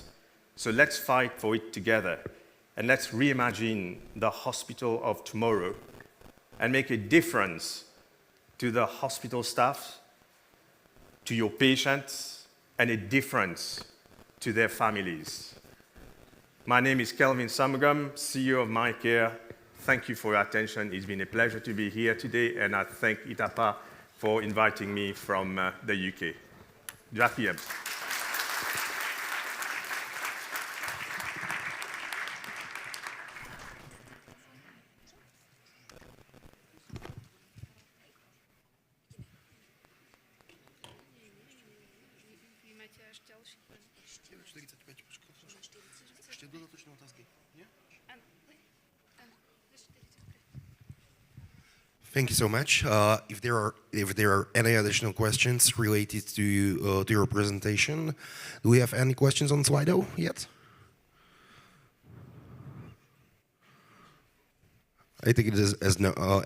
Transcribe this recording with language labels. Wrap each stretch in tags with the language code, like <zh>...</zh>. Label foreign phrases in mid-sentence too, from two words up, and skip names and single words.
<en>So let's fight for it together, and let's reimagine the hospital of tomorrow and make a difference to the hospital staff, to your patients, and a difference to their families. My name is Kelvin Summoogum, CEO of MiiCare. Thank you for your attention. It's been a pleasure to be here today, and I thank Itapa for inviting me from the UK.</en> <sk>Ďakujem. Vy máte až ďalší plán. 45, ešte dodatočné otázky, nie? Áno. Áno. 45.</sk> <en>Thank you so much. If there are any additional questions related to your presentation, do we have any questions on Slido yet? I think it is as no.</en>